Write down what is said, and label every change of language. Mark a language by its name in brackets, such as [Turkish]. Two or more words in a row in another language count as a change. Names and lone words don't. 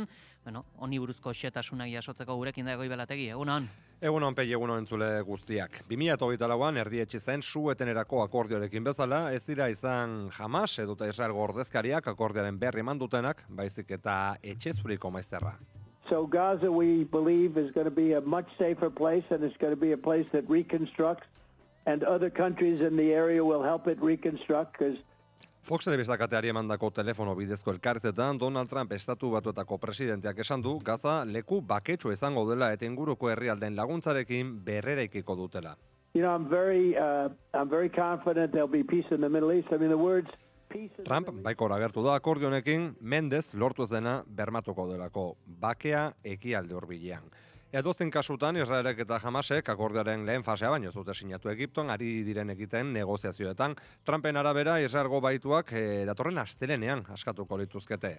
[Basque] Honi buruzko xehetasunak jasotzeko gurekin da Goibelategi, egunon. Egunon Pei, egunon entzule guztiak. 2024an erdietsi zen su-etenerako akordioarekin bezala, ez dira izan Hamas edota Israelgo ordezkariak akordioaren berri eman dutenak, baizik eta etxezuriko maizterra. [English] So Gaza, we believe, is going to be a much safer place, and it's going to be a place that reconstructs, and other countries in the area will help it reconstruct, because [Basque] Fox telebistakateari emandako telefono bidezko elkartetan Donald Trump estatu batuetako presidenteak esan du Gaza leku baketsu izango dela eta inguruko herrialdeen laguntzarekin berreraikiko dutela. [English] You know, I'm very confident there'll be peace in the Middle East. I mean, the words [Basque] Trump baikor agertu da akordio honekin Mendez lortu ez dena bermatuko delako, bakea ekialde hurbilean. Edozein kasutan Israelek eta Hamasek akordioaren lehen fasea baino zute sinatu Egipton ari diren egiten negoziazioetan. Trumpen arabera Israelgo baituak datorren astelenean askatuko lituzkete.